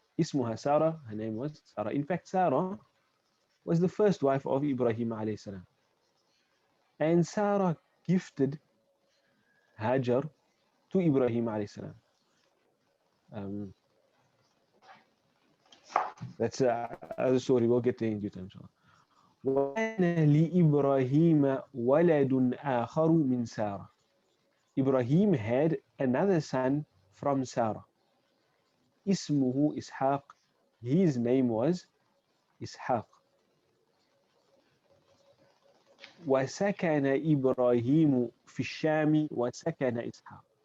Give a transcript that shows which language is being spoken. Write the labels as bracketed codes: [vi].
[en] اسمها Sarah, her name was Sarah. In fact, Sarah was the first wife of Ibrahim alayhi salam. And Sarah gifted Hajar to Ibrahim alayhi salam. That's a story, we'll get there in due time. [ar] وكان لإبراهيم ولد آخر من سارة. [en] Ibrahim had another son from Sarah. [ar] اسمه إسحاق. [en] His name was إسحاق. [ar] وسكن إبراهيم في الشام وسكن إسحاق.